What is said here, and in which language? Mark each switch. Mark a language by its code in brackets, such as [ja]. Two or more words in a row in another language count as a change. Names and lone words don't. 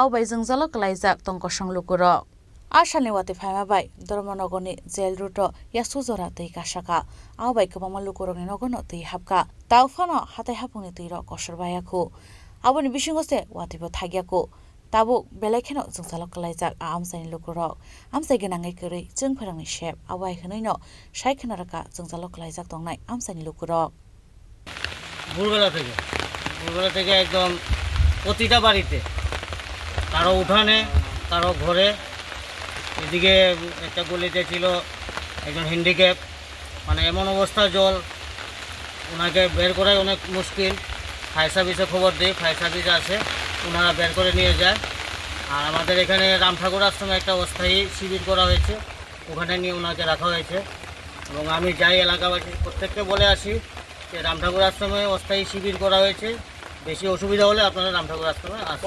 [trp] bai jungjalo klaijak tongkosang lukurok Asalni wati phaima bai Dharmanagar ni jail route yasujora tei kasaka au bai kwbangma lukurok ni nogono tei hapka taufano hatai hapungni teiro kosorbayakhu aboni bisingoste wati bo thagyakhu Tabu belekheno jungjalo klaijak a amsaini lukurok amsai ginangai kri jungpharangni shep awai hnoino saikhnaraka jungjalo klaijak tongnai amsaini lukurok [bn] ভোরবেলা থেকে একদম প্রতিটা বাড়িতে কারো উঠানে কারো ঘরে এদিকে একটা গলিতে ছিল একজন হ্যান্ডিক্যাপ মানে এমন অবস্থা জল ওনাকে বের করাই অনেক মুশকিল [en] fire service [bn] খবর দিই [en] fire service [bn] আছে ওনারা বের করে নিয়ে যায় আর আমাদের এখানে রামঠাকুর আশ্রমে একটা অস্থায়ী শিবির করা হয়েছে ওখানে নিয়ে ওনাকে রাখা হয়েছে এবং আমি যাই এলাকাবাসী প্রত্যেককে বলে আসি যে রামঠাকুর আশ্রমে অস্থায়ী শিবির করা হয়েছে বেশি অসুবিধা হলে আপনারা রামঠাকুর আশ্রমে আসবেন